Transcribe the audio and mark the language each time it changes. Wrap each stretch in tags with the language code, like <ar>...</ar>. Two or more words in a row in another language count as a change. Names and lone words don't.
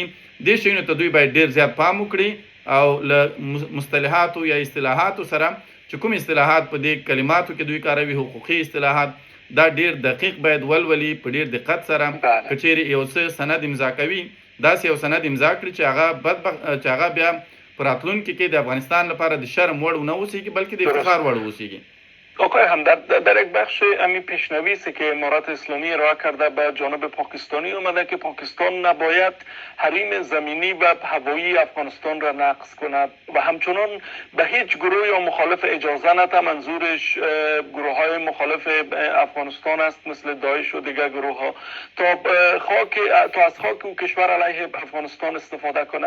<ps>دې شیانو ته دوی باید ډېر زیات پام وکړي او له مصطلحاتو یا اصطلاحاتو سره چې کوم اصطلاحات په دې کلماتو کې دوی کاروي، حقوقي اصطلاحات، دا ډېر دقیق باید ولولي په ډېر دقت سره. که چیرې یو څه سند امضا کوي، داسې یو سند امضا کړي چې هغه بیا په راتلونکي کې د افغانستان لپاره د شرم وړ ونه اوسیږي بلکې د افتخار وړ اوسیږي.</ps> <fa>آقای همدرد، در یک بخش امی پیشنویسی که امارات اسلامی ارائه کرده به جانب پاکستانی اومده که پاکستان نباید حریم زمینی و هوایی افغانستان را نقض کند و همچنان به هیچ گروه یا مخالف اجازه نده. منظورش گروه های مخالف افغانستان است مثل داعش و دیگر گروه ها تا از خاک او کشور علیه افغانستان استفاده کنه.</fa>